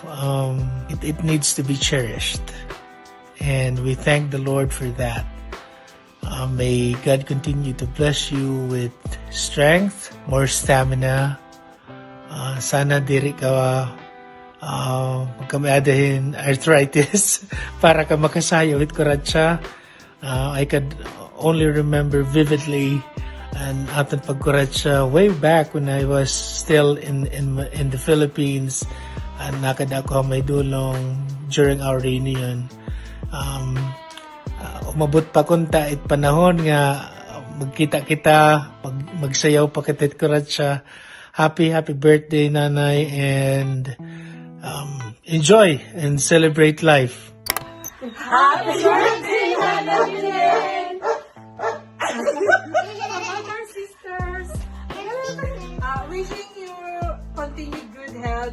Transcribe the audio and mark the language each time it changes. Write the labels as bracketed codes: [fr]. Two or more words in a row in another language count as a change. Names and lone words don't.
[en] It needs to be cherished. And we thank the Lord for that. May God continue to bless you with strength, more stamina. [war] Sana diri ka magkamaadahin arthritis para ka makasayo with kuratsa. [en] I could only remember vividly and [war] aton pagkuratsa [en] way back when I was still in the Philippines. [war] Nakad ako may dulong [en] during our reunion. [war] Umabot pa kunta it panahon nga magkita-kita, magsayaw pa kitit kuratsa. [en] Happy birthday, Nanay, and enjoy and celebrate life. Happy birthday, Nanay Belen! Our sisters, wishing you continued good health.